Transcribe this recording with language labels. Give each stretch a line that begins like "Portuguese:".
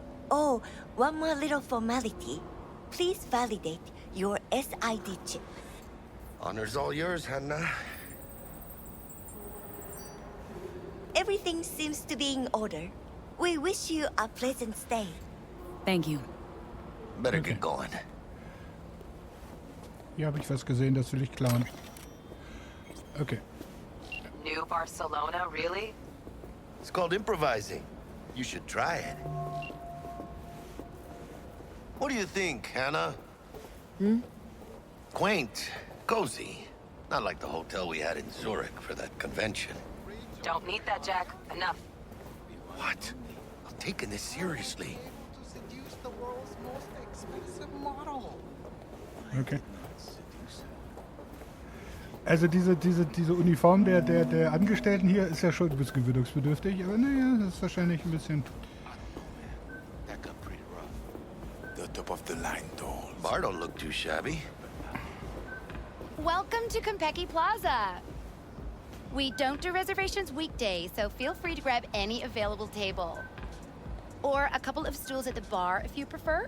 English: Oh, one more little formality. Please validate your SID chip. Honor's all yours, Hannah. Everything seems to be in order. We wish you a pleasant stay. Thank you. Better get going.
German: Hier habe ich was gesehen, das will ich klauen.
English: Okay. New Barcelona, really? It's called improvising. You should try it. What do you think, Hannah? Quaint, cozy. Not like the hotel we had in Zurich for that convention. Don't need that, Jack. Enough. What? I'm taking this seriously. Okay.
German: Also diese Uniform der Angestellten hier ist ja schon ein bisschen gewöhnungsbedürftig, aber naja, das ist wahrscheinlich ein bisschen...
English: That got pretty rough. The top of the line dolls. Bar don't look too shabby. Welcome to Konpeki Plaza. We don't do reservations weekdays, so feel free to grab any available table. Or a couple of stools at the bar if you prefer.